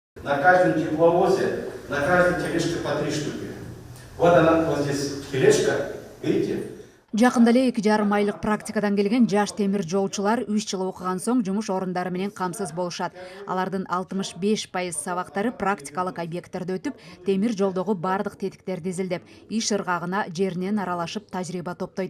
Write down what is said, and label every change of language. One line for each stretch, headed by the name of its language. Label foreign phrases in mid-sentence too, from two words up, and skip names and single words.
Russian: на каждом тепловозе, на каждой тележке по 3 штуки. Вот она, вот здесь тележка, видите?
Kyrgyz: Жакында эле 2,5 айлык практикадан келген жаш темир жолчулар 3 жыл окуган соң жумуш орундары менен камсыз болушат. Алардын 65% сабактары практикалык объекттерде өтүп, темир жолдогу бардык тетиктерди изилдеп, иш ыргагына жеринен аралашып тажрыйба топтойт.